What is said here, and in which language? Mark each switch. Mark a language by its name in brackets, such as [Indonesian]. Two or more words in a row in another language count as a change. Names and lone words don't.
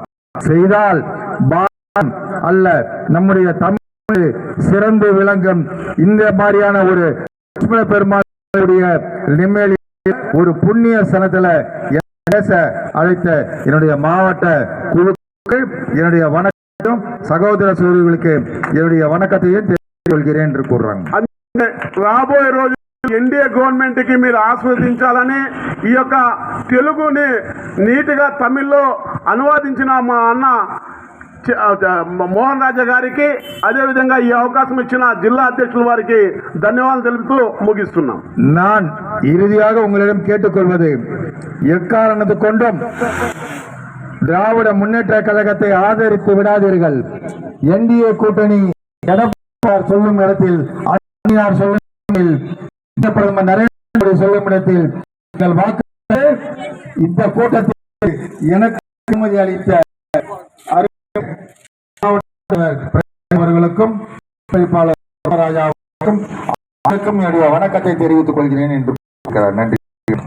[Tamil] செய்தால் அல்ல, நம்முடைய தமிழ் சிறந்து விளங்கும் இந்த மாதிரியான ஒரு பெருமாளுடைய நிம்மதி ஒரு புண்ணிய சனத்துல பேச அழைத்த என்னுடைய மாவட்ட குழுக்கள் என்னுடைய வணக்கம், சகோதர சகோதரிகளுக்கு என்னுடைய வணக்கத்தையும் தெரிவித்துக் கொள்கிறேன் என்று கூறுறாங்க. [Telugu] రాబోయే రోజు ఎన్డీఏ గవర్నమెంట్ కి మీరు ఆస్వాదించాలని ఈ యొక్క తెలుగుని నీటిగా తమిళ్లో అనువాదించిన మా అన్న మోహన్ రాజా గారికి, అదేవిధంగా ఈ అవకాశం ఇచ్చిన జిల్లా అధ్యక్షుల వారికి ధన్యవాదాలు తెలుపుతూ ముగిస్తున్నాం. [Tamil] நான் இறுதியாக உங்களிடம் கேட்டுக்கொள்வது, எக்காரணத்து கொண்டும் திராவிட முன்னேற்ற கழகத்தை ஆதரித்து விடாதீர்கள். என்டிஏ கூட்டணி எடப்பாடி சொல்லும் இடத்தில், சொல்லும் பிரதமர் நரேந்திர மோடி சொல்லும் இடத்தில் இந்த கூட்டத்தில் எனக்கு அனுமதி அளித்த அவர்களுக்கும் ராஜாவுக்கும் என்னுடைய வணக்கத்தை தெரிவித்துக் கொள்கிறேன் என்று நன்றி.